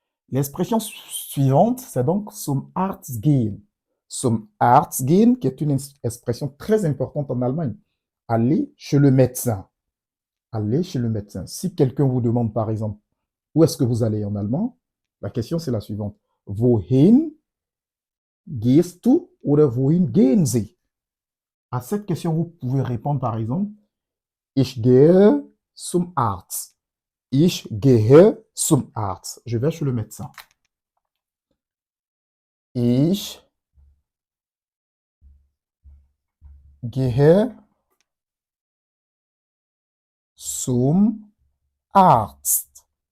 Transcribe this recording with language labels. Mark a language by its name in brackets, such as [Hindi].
[French] L'expression suivante, c'est donc zum Arzt gehen. Zum Arzt gehen, qui est une expression très importante en Allemagne. Aller chez le médecin. Aller chez le médecin. Si quelqu'un vous demande, par exemple, où est-ce que vous allez en allemand, la question c'est la suivante. [German] Wohin gehst du oder wohin gehen Sie? [French] À cette question, vous pouvez répondre, par exemple, [German] Ich gehe zum Arzt. Ich gehe zum Arzt. [French] Je vais chez le médecin. [German] Ich gehe zum Arzt.